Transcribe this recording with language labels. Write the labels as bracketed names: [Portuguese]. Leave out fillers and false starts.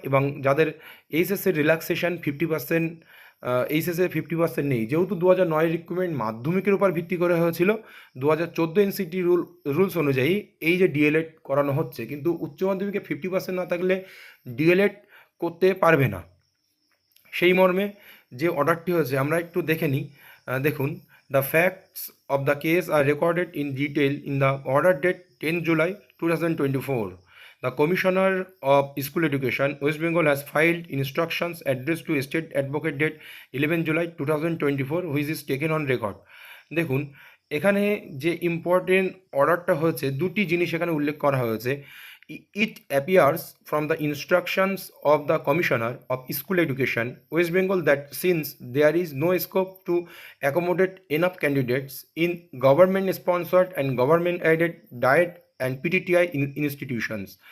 [Bangla] এবং যাদের এইচএসের রিল্যাক্সেশন 50%, এইচএসে 50% নেই, যেহেতু 2009 রিক্রুটমেন্ট মাধ্যমিকের উপর ভিত্তি করে হয়েছিল, 2014 এনসিটি রুলস অনুযায়ী এই যে ডিএলএড করানো হচ্ছে, কিন্তু উচ্চ মাধ্যমিকে 50% না থাকলে ডিএলএড করতে পারবে না। সেই মর্মে যে অর্ডারটি হয়েছে আমরা একটু দেখে নিই। দেখুন, [English] The facts of the case are recorded in detail in the order date 10 July 2024. The Commissioner of School Education, West Bengal, has filed instructions addressed to State Advocate date 11 July 2024, which is taken on record. [Bangla] দেখুন, এখানে যে important অর্ডারটা হয়েছে, দুটি জিনিস এখানে উল্লেখ করা হয়েছে। [English] It appears from the instructions of the Commissioner of School Education, West Bengal, that since there is no scope to accommodate enough candidates in government-sponsored and government-aided diet and PTTI institutions,